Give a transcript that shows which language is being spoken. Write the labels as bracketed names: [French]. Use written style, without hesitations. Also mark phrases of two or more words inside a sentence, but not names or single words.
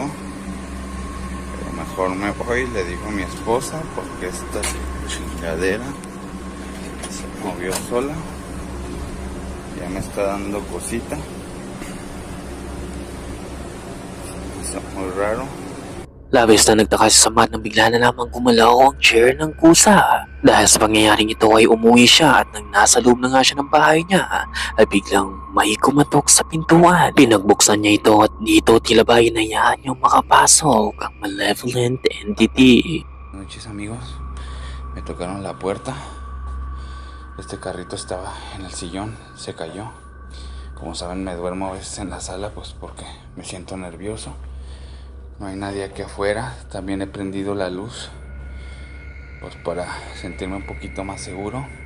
[Spanish] Mejor me voy, le digo a mi esposa, porque esta chingadera se movió sola. Ya me está dando cosita. hizo muy raro. [Filipino] Labis na nagtaka si Samad nang bigla na lamang gumalaw ang chair ng kusa. Dahil sa pangyayaring ito ay umuwi siya at nang nasa loob na nga siya ng bahay niya ay biglang may kumatok sa pintuan. Pinagbuksan niya ito at dito tila ba hinayaan niyang makapasok ang [English] malevolent entity. [Spanish] Buenas noches, amigos. Me tocaron la puerta. Este carrito estaba en el sillón, se cayó. Como saben, me duermo a veces en la sala pues porque me siento nervioso. No hay nadie aquí afuera. También he prendido la luz pues para sentirme un poquito más seguro.